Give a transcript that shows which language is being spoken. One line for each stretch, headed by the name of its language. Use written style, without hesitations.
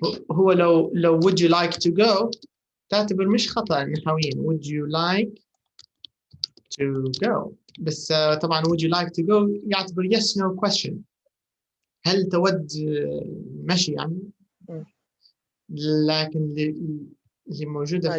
Arabic: هو لو
English: would you like to go
Arabic: تعتبر مش خطأ نحويا.
English: Would you like to go.
Arabic: بس طبعا
English: would you like to go
Arabic: يعتبر
English: yes no question.
Arabic: هل تود مشي يعني؟ لكن اللي موجودة